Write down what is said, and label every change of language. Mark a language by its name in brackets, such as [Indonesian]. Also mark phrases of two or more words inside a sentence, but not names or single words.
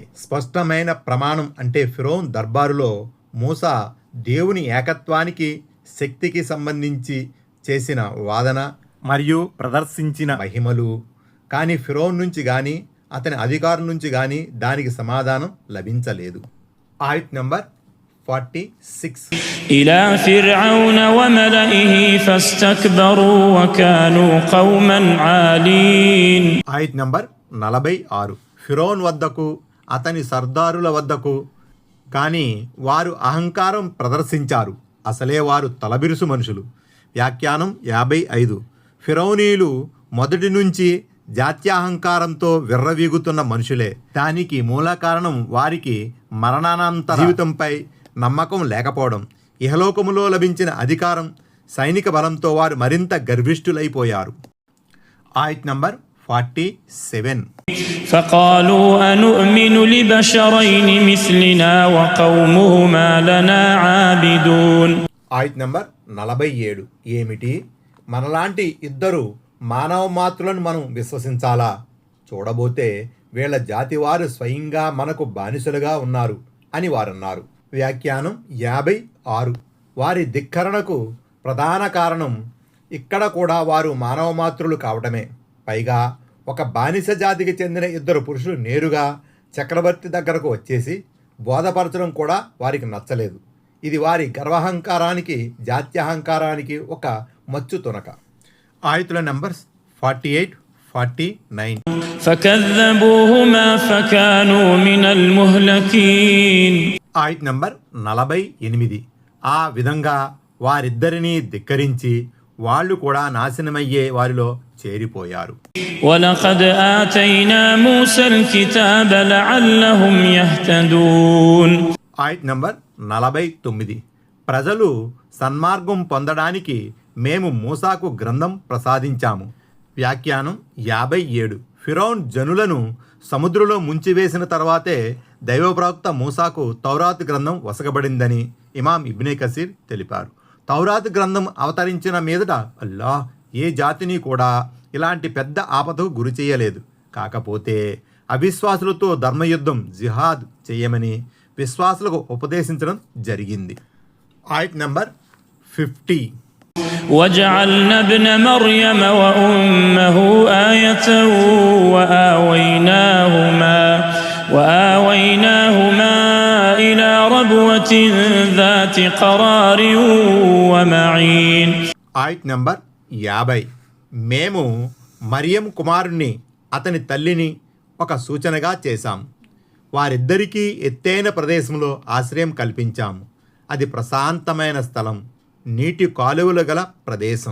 [Telugu] స్పష్టమైన ప్రమాణం అంటే ఫిరౌన్ దర్బారులో మూసా దేవుని ఏకత్వానికి, శక్తికి సంబంధించి చేసిన వాదన మరియు ప్రదర్శించిన మహిమలు. కానీ ఫిరౌన్ నుంచి కానీ అతని అధికారం నుంచి కానీ దానికి సమాధానం లభించలేదు. ఆయత్ నంబర్ 46. [Arabic] إلى فرعون وملئه فاستكبروا وكانوا قوما عالين. [Telugu] ఆయత్ నంబర్ 46. ఫిరౌన్ వద్దకు, అతని సర్దారుల వద్దకు కానీ వారు అహంకారం ప్రదర్శించారు. అసలే వారు తలబిరుసు మనుషులు. వ్యాఖ్యానం 55. ఫిరౌనీలు మొదటి నుంచి జాత్యాహంకారంతో విర్రవీగుతున్న మనుషులే. దానికి మూల కారణం వారికి మరణానంతర జీవితంపై నమ్మకం లేకపోవడం. ఇహలోకములో లభించిన అధికారం, సైనిక బలంతో వారు మరింత గర్విష్ఠులైపోయారు. ఆయత్ నంబర్ 47. [Arabic] فقالوا أنؤمن لبشرين مثلنا وقومهما لنا عابدون. [Telugu] ఆయత్ నంబర్ 47. ఏమిటి, మనలాంటి ఇద్దరు మానవ మాతృలను మనం విశ్వసించాలా? చూడబోతే వీళ్ళ జాతి వారు స్వయంగా మనకు బానిసలుగా ఉన్నారు అని వారన్నారు. వ్యాఖ్యానం 56. వారి ధిక్కరణకు ప్రధాన కారణం ఇక్కడ కూడా వారు మానవ మాతృలు కావటమే. పైగా ఒక బానిస జాతికి చెందిన ఇద్దరు పురుషులు నేరుగా చక్రవర్తి దగ్గరకు వచ్చేసి బోధపరచడం కూడా వారికి నచ్చలేదు. ఇది వారి గర్వహంకారానికి, జాత్యహంకారానికి ఒక మచ్చు తునక. ఆయతుల నంబర్స్ 48, 49. [Arabic] فكذبوهما فكانوا من المهلكين. [Telugu] ఆయట్ నంబర్ 48. ఆ విధంగా వారిద్దరినీ ధిక్కరించి వాళ్ళు కూడా నాశనమయ్యే వారిలో చేరిపోయారు. [Arabic] ولقد آتينا موسى الكتاب لعلهم يهتدون. [Telugu] ఆయట్ నంబర్ 49. ప్రజలు సన్మార్గం పొందడానికి మేము మూసాకు గ్రంథం ప్రసాదించాము. వ్యాఖ్యానం 57. ఫిరౌన్ జనులను సముద్రంలో ముంచివేసిన తర్వాతే దైవ ప్రవక్త మూసాకు తౌరాత్ గ్రంథం వసగబడిందని ఇమాం ఇబ్నే కసీర్ తెలిపారు. తౌరాత్ గ్రంథం అవతరించిన మీదట అల్లాహ్ ఏ జాతిని కూడా ఇలాంటి పెద్ద ఆపదకు గురి చేయలేదు. కాకపోతే అవిశ్వాసులతో ధర్మయుద్ధం జిహాద్ చేయమని విశ్వాసులకు ఉపదేశించడం జరిగింది. ఆయట్ నంబర్ 50. [Arabic] وجعلنا ابن مريم وأمه آية وآويناهما إلى ربوة ذات قرار ومعين. [Telugu] ఆయట్ నంబర్ 50. మేము మరియం కుమారుణ్ణి అతని తల్లిని ఒక సూచనగా చేశాం. వారిద్దరికీ ఎత్తైన ప్రదేశంలో ఆశ్రయం కల్పించాము. అది ప్రశాంతమైన స్థలం, నీటి కాలువలు గల ప్రదేశం.